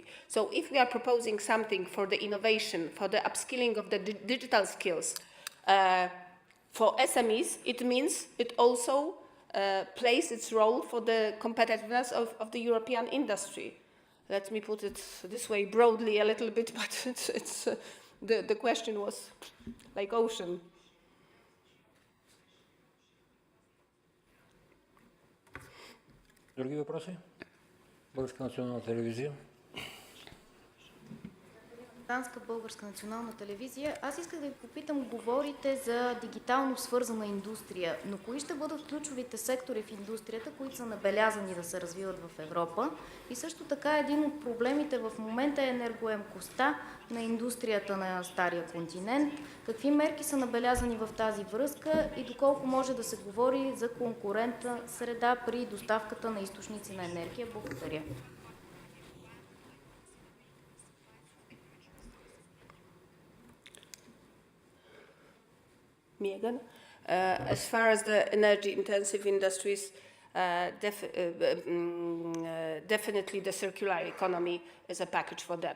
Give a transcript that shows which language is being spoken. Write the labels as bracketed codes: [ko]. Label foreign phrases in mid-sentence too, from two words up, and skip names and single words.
[en] So if we are proposing something for the innovation, for the upskilling of the digital skills, for SMEs, it means it also plays its role for the competitiveness of the European industry. Let me put it this way broadly a little bit, but the question was like ocean. [bg] Други въпроси? Българска национална телевизия. Данска българска национална телевизия. Аз исках да ви попитам, говорите за дигитално свързана индустрия, но кои ще бъдат ключовите сектори в индустрията, които са набелязани да се развиват в Европа? И също така един от проблемите в момента е енергоемкостта на индустрията на Стария континент. Какви мерки са набелязани в тази връзка и доколко може да се говори за конкурентна среда при доставката на източници на енергия? Благодаря. [en] Me again. As far as the energy-intensive industries, definitely the circular economy is a package for them.